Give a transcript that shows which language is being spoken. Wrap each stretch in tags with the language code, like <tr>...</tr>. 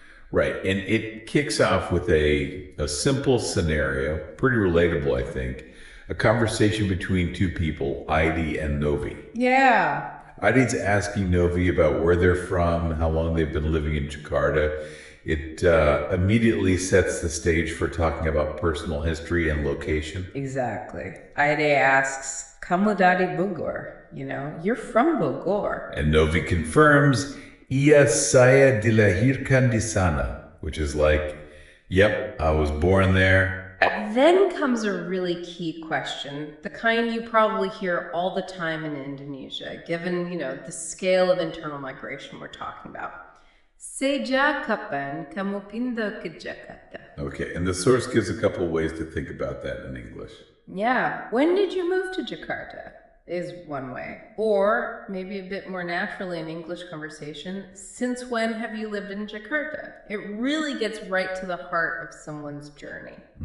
<en>Right, and it kicks off with a simple scenario, pretty relatable, I think. A conversation between two people, Heidi and Novi. Yeah. Heidi's asking Novi about where they're from, how long they've been living in Jakarta. It immediately sets the stage for talking about personal history and location. Exactly. Heidi asks,</en> <id>"Kamu dari Bogor?"</id> <en>You're from Bogor. And Novi confirms,</en> <id>"Iya, saya dilahirkan di sana,"</id> <en>which is like, "Yep, I was born there." Then comes a really key question, the kind you probably hear all the time in Indonesia, given, the scale of internal migration we're talking about.</en> <id>Sejak, kapan, kamu pindah ke Jakarta?</id> <en>Okay, and the source gives a couple of ways to think about that in English. Yeah, when did you move to Jakarta? Is one way. Or maybe a bit more naturally in English conversation, since when have you lived in Jakarta? It really gets right to the heart of someone's journey.</en>